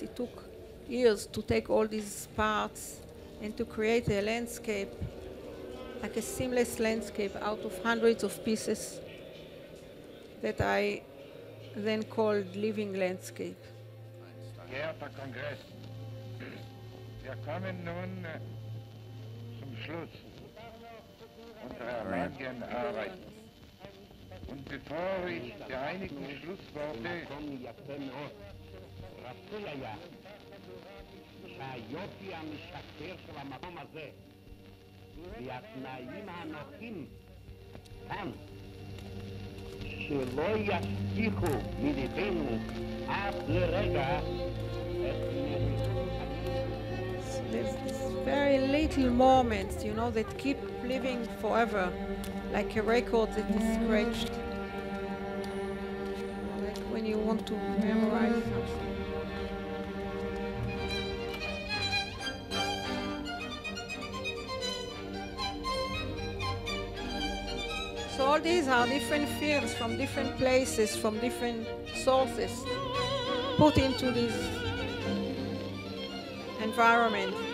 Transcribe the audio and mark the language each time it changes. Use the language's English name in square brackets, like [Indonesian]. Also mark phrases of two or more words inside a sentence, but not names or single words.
[English] It took years to take all these parts and to create a landscape like a seamless landscape out of hundreds of pieces that I then called living landscape. [German] Geehrter Kongress, wir kommen nun zum Schluss unserer langen Arbeit. Und bevor ich die einigen Schlussworte [Hebrew] שהיופי המשקר של המקום הזה והתנאים הנוחים כאן שלא ישכיחו מליבנו עד לרגע [English] There's these very little moments, you know, that keep living forever, like a record that is scratched. Like when you want to memorize something. So all these are different films from different places, from different sources, put into this environment.